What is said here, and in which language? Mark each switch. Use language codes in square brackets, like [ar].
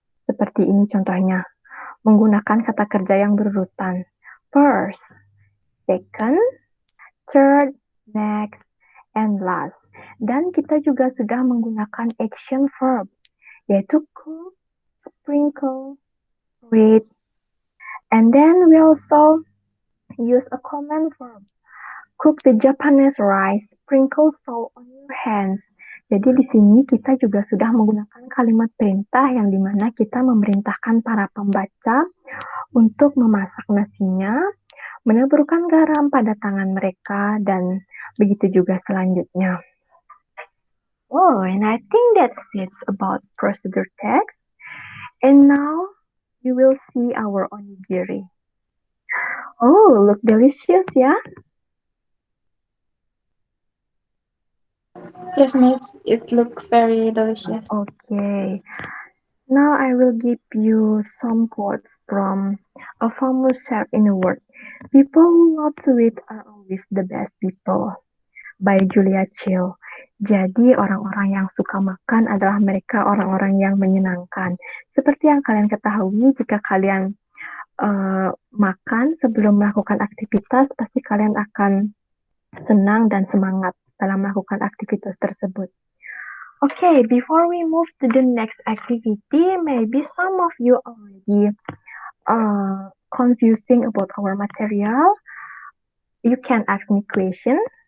[id] Seperti ini contohnya, menggunakan kata kerja yang berurutan. [en] First, second, third, next, and last. [id] Dan kita juga sudah menggunakan action verb, yaitu cook, sprinkle, read, [en] and then we also use a command verb. Cook the Japanese rice, sprinkle salt on your hands. [id] Jadi di sini kita juga sudah menggunakan kalimat perintah yang dimana kita memerintahkan para pembaca untuk memasak nasinya, menaburkan garam pada tangan mereka, dan begitu juga selanjutnya. [en] Oh, and I think that's it about procedure text. And now you will see our onigiri. Oh, look delicious, ya? Yes, Miss. It looked very delicious. Okay. Now I will give you some quotes from a famous chef in the world. People who love to eat are always the best people by Julia Child. [id] Jadi, orang-orang yang suka makan adalah mereka orang-orang yang menyenangkan. Seperti yang kalian ketahui, jika kalian makan sebelum melakukan aktivitas, pasti kalian akan senang dan semangat dalam melakukan aktivitas tersebut. [en] Okay, before we move to the next activity, maybe some of you already confusing about our material. You can ask me question.